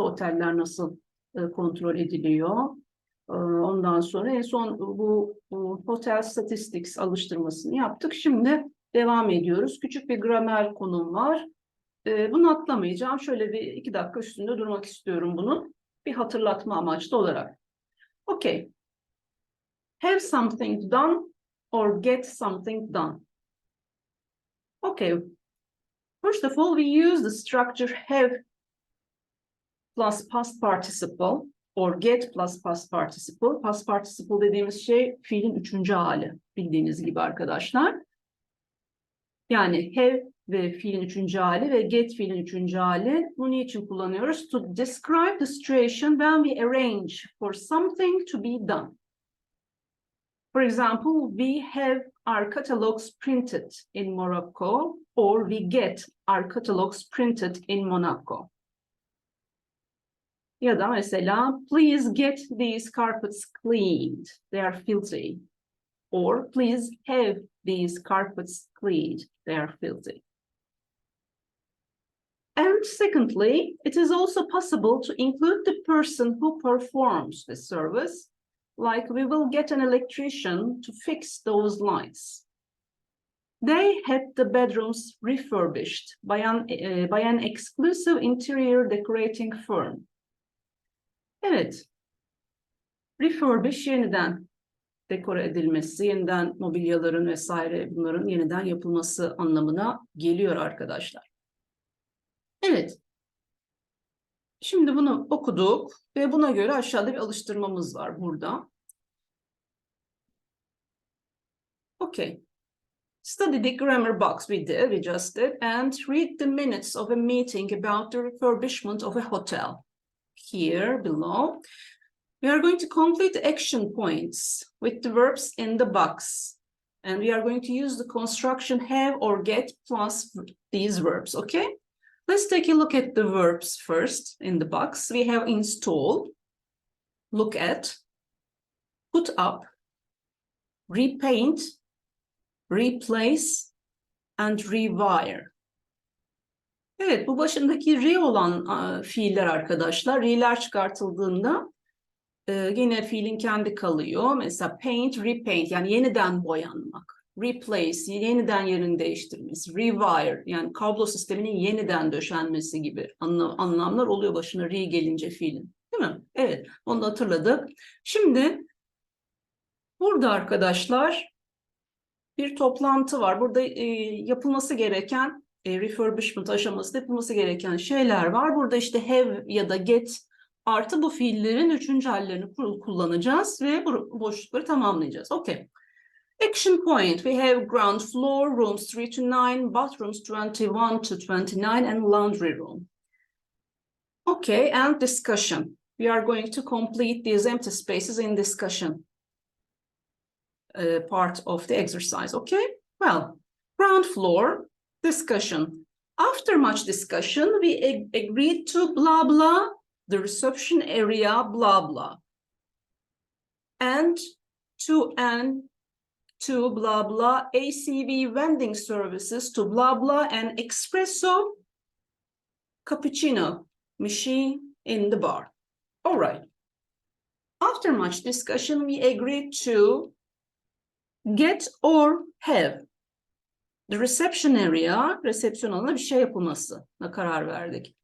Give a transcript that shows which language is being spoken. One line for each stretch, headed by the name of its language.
Turkish: Oteller nasıl kontrol ediliyor? Ondan sonra en son bu Hotel Statistics alıştırmasını yaptık. Şimdi devam ediyoruz. Küçük bir gramer konum var. Bunu atlamayacağım. Şöyle bir 2 dakika üstünde durmak istiyorum bunun. Bir hatırlatma amaçlı olarak.
English: Okay. Have something done or get something done. Okay. First of all, we use the structure have plus past participle or get plus past participle.
Turkish: Past participle dediğimiz şey fiilin 3. hali. Bildiğiniz gibi arkadaşlar. Yani have ve fiilin 3. hali ve get fiilin 3. hali. Bunu niçin kullanıyoruz?
English: To describe the situation when we arrange for something to be done. For example, we have our catalogs printed in Morocco, or we get our catalogs printed in Monaco.
Turkish: Ya da mesela,
English: please get these carpets cleaned, they are filthy. Or, please have these carpets cleaned, they are filthy. And secondly, it is also possible to include the person who performs the service, like we will get an electrician to fix those lights. They had the bedrooms refurbished by an exclusive interior decorating firm.
Turkish: Evet, refurbish yeniden dekore edilmesi, yeniden mobilyaların vesaire bunların yeniden yapılması anlamına geliyor arkadaşlar. Evet, şimdi bunu okuduk ve buna göre aşağıda bir alıştırmamız var burada.
English: Okay. Study the grammar box we just did, and read the minutes of a meeting about the refurbishment of a hotel. Here below, we are going to complete the action points with the verbs in the box. And we are going to use the construction have or get plus these verbs, okay? Let's take a look at the verbs first in the box. We have install, look at, put up, repaint, replace, and rewire.
Turkish: Evet, bu başındaki re olan fiiller arkadaşlar. Re'ler çıkartıldığında yine fiilin kendi kalıyor. Mesela paint, repaint yani yeniden boyanmak. Replace, yeniden yerini değiştirmesi. Rewire yani kablo sisteminin yeniden döşenmesi gibi anlamlar oluyor başına re gelince fiilin. Değil mi? Evet, onu da hatırladık. Şimdi burada arkadaşlar bir toplantı var. Burada yapılması gereken refurbishment aşamasında yapılması gereken şeyler var. Burada işte have ya da get artı bu fiillerin 3. hallerini kullanacağız ve bu boşlukları tamamlayacağız.
English: Okay. Action point. We have ground floor, rooms 3 to 9, bathrooms 21 to 29, and laundry room. Okay, and discussion. We are going to complete these empty spaces in discussion. Part of the exercise, okay? Well, ground floor, discussion. After much discussion, we agreed to blah, blah, the reception area, blah, blah. And to blah, blah, ACV vending services to blah, blah, and espresso cappuccino machine in the bar. All right. After much discussion, we agreed to get or have. The reception area,
Turkish: resepsiyon alanına bir şey yapılmasına karar verdik.